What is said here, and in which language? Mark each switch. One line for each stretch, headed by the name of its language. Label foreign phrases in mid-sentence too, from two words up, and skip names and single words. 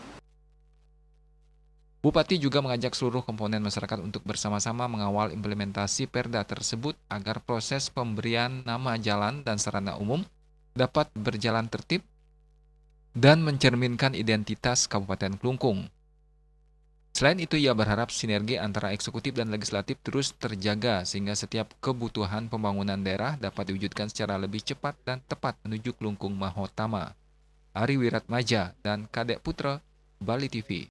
Indonesian: Bupati juga mengajak seluruh komponen masyarakat untuk bersama-sama mengawal implementasi perda tersebut agar proses pemberian nama jalan dan sarana umum dapat berjalan tertib dan mencerminkan identitas Kabupaten Klungkung. Selain itu, ia berharap sinergi antara eksekutif dan legislatif terus terjaga sehingga setiap kebutuhan pembangunan daerah dapat diwujudkan secara lebih cepat dan tepat menuju Klungkung Mahotama. Ari Wiratmaja dan Kadek Putra, Bali TV.